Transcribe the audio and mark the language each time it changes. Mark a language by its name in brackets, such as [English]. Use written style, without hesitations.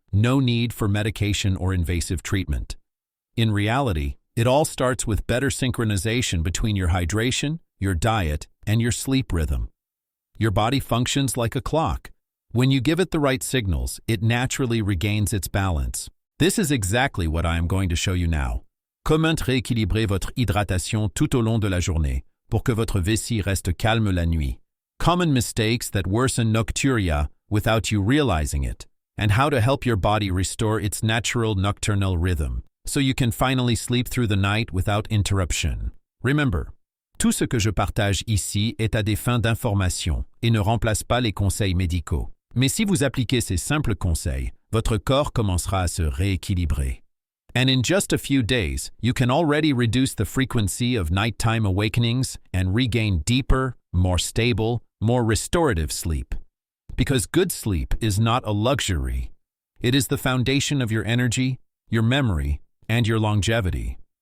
[English] No need for medication or invasive treatment. In reality, it all starts with better synchronization between your hydration, your diet, and your sleep rhythm. Your body functions like a clock. When you give it the right signals, it naturally regains its balance. This is exactly what I am going to show you now. [French] Comment rééquilibrer votre hydratation tout au long de la journée pour que votre vessie reste calme la nuit. [English] Common mistakes that worsen nicturia without you realizing it, and how to help your body restore its natural nocturnal rhythm, so you can finally sleep through the night without interruption. Remember, [French] tout ce que je partage ici est à des fins d'information et ne remplace pas les conseils médicaux. Mais si vous appliquez ces simples conseils, votre corps commencera à se rééquilibrer. [English] And in just a few days, you can already reduce the frequency of nighttime awakenings and regain deeper, more stable, more restorative sleep. Because good sleep is not a luxury. It is the foundation of your energy, your memory, and your longevity.